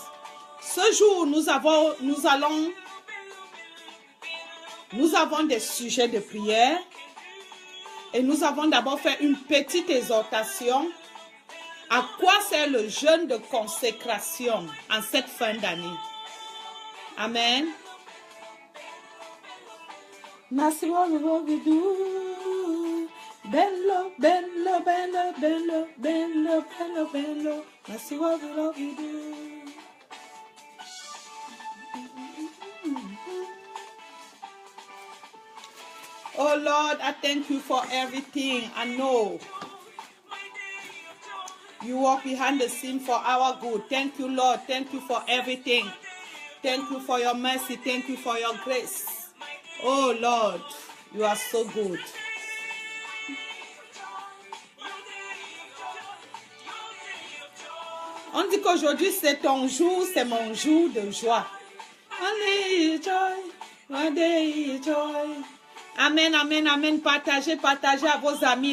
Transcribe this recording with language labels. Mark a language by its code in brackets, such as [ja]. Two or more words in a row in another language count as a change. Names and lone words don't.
[fr] Ce jour, nous avons des sujets de prière et nous avons d'abord fait une petite exhortation. À quoi sert le jeûne de consécration en cette fin d'année? Amen. Merci bello, bello, bello, bello, bello, bello, bello. Merci bello. [en] Oh Lord, I thank you for everything. I know you walk behind the scene for our good. Thank you, Lord. Thank you for everything. Thank you for your mercy. Thank you for your grace. Oh Lord, you are so good. [fr] On dit qu'aujourd'hui c'est ton jour, c'est mon jour de joie. Amen, amen, amen. Partagez à vos amis.